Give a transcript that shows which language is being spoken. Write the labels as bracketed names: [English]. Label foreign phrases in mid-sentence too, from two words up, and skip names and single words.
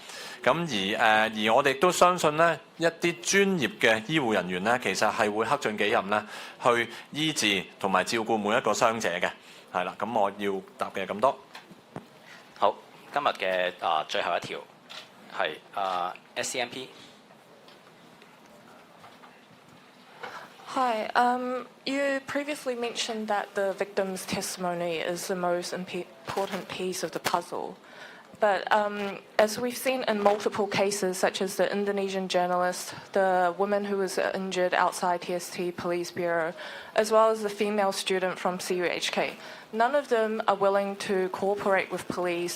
[Cantonese] 咁而我哋都相信咧，一啲專業嘅醫護人員咧，其實係會克盡己任咧，去醫治同埋照顧每一個傷者嘅。係啦，咁我要答嘅咁多。好，今日嘅最後一條係 SCMP。 [English] Hi, you previously mentioned that the victim's testimony is the most important piece of the puzzle. But as we've seen in multiple cases, such as the Indonesian journalist, the woman who was injured outside TST Police Bureau, as well as the female student from CUHK, none of them are willing to cooperate with police.